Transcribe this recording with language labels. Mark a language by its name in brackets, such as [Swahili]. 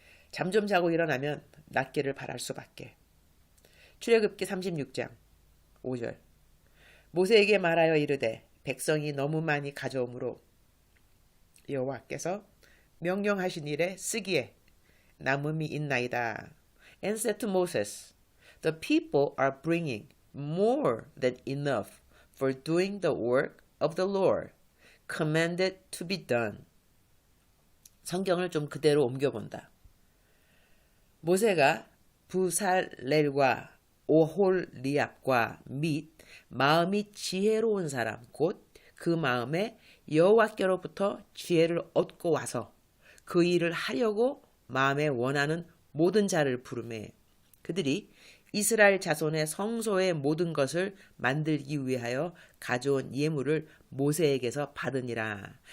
[Korean] 잠 좀 자고 일어나면 낫기를 바랄 수밖에. 출애굽기 36장 5절. 모세에게 말하여 이르되 백성이 너무 많이 가져오므로 여호와께서 명령하신 일에 쓰기에 남음이 있나이다. [English] And said to Moses, The people are bringing more than enough for doing the work of the Lord, commanded to be done. [Korean] 성경을 좀 그대로 옮겨본다. 모세가 부살렐과 오홀리압과 및 마음이 지혜로운 사람 곧 그 마음에 여호와께로부터 지혜를 얻고 와서 그 일을 하려고 마음에 원하는 모든 자를 부르매 그들이 이스라엘 자손의 성소의 모든 것을 만들기 위하여 가져온 예물을 모세에게서 받으니라.